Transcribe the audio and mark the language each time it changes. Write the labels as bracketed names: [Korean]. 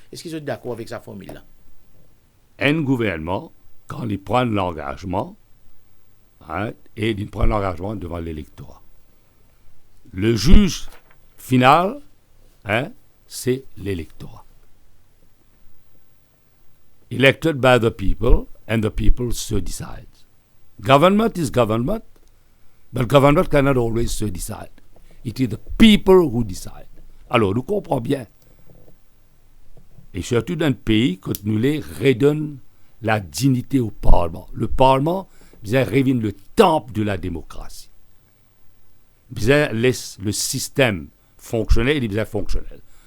[French] Est-ce qu'ils sont d'accord avec sa formule-là? Un gouvernement, quand il prend l'engagement, et il prend l'engagement devant l'électorat. Le juge final, c'est l'électorat. [English] Elected by the people, and the people so decide. Government is government, but government cannot always so decide. It is the people who decide. [French] Alors, nous comprenons bien. Et surtout dans le pays, quand nous les redonnons la dignité au Parlement. Le Parlement, bien, revient le temple de la démocratie. Bien, laisse le système fonctionnel, il est bien fonctionnel.